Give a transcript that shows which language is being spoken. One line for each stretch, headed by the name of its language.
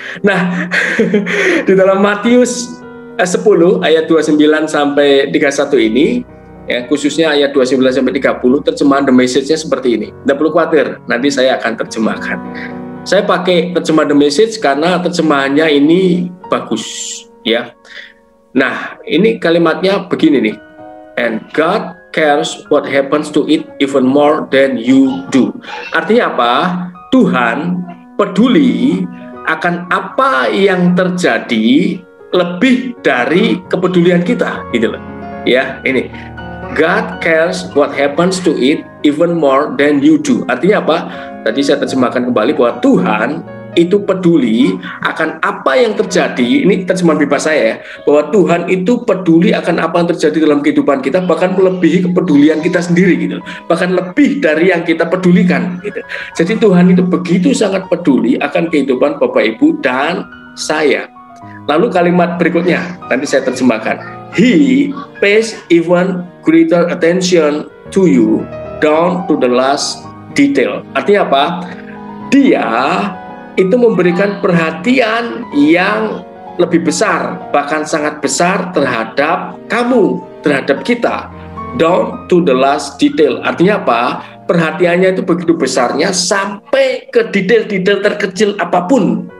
Indonesian: Nah, di dalam Matius 10 ayat 29 sampai 31 ini, ya, khususnya ayat 29 sampai 30, terjemahan The Message-nya seperti ini. Tidak perlu khawatir, nanti saya akan terjemahkan. Saya pakai terjemahan The Message karena terjemahannya ini bagus, ya. Nah, ini kalimatnya begini nih.
English: And God cares what happens to it even more than you do.
Indonesian: Artinya apa? Tuhan peduli akan apa yang terjadi lebih dari kepedulian kita, gitu loh. Ya, ini
English: God cares what happens to it even more than you do.
Indonesian: Artinya apa? Tadi saya terjemahkan kembali bahwa Tuhan itu peduli akan apa yang terjadi. Ini terjemahan bebas saya ya, bahwa Tuhan itu peduli akan apa yang terjadi dalam kehidupan kita, bahkan melebihi kepedulian kita sendiri gitu. Bahkan lebih dari yang kita pedulikan gitu. Jadi Tuhan itu begitu sangat peduli akan kehidupan Bapak Ibu dan saya. Lalu kalimat berikutnya, nanti saya terjemahkan.
English: He pays even greater attention to you down to the last detail.
Indonesian: Artinya apa? Dia itu memberikan perhatian yang lebih besar, bahkan sangat besar terhadap kamu, terhadap kita.
English: Down to the last detail.
Indonesian: Artinya apa? Perhatiannya itu begitu besarnya sampai ke detail-detail terkecil apapun.